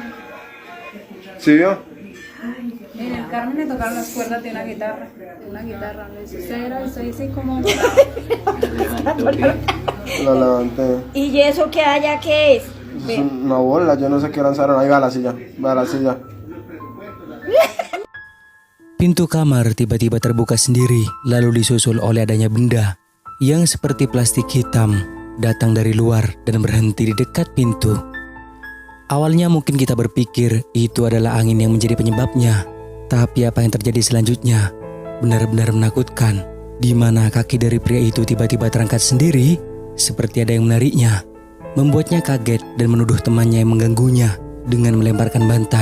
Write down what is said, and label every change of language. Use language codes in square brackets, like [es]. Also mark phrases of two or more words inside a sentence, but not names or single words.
[es] ¿Sí vio? En el Carmen le tocaron las cuerdas de una guitarra. Le dice, usted era eso, dice como... La levanté. ¿Y eso que haya qué es? Es una bola, yo no sé qué lanzaron. Ahí va la silla, va la silla. [id] Pintu kamar tiba-tiba terbuka sendiri, lalu disusul oleh adanya benda yang seperti plastik hitam datang dari luar dan berhenti di dekat pintu. Awalnya mungkin kita berpikir itu adalah angin yang menjadi penyebabnya, tapi apa yang terjadi selanjutnya benar-benar menakutkan, di mana kaki dari pria itu tiba-tiba terangkat sendiri seperti ada yang menariknya, membuatnya kaget dan menuduh temannya yang mengganggunya dengan melemparkan bantal.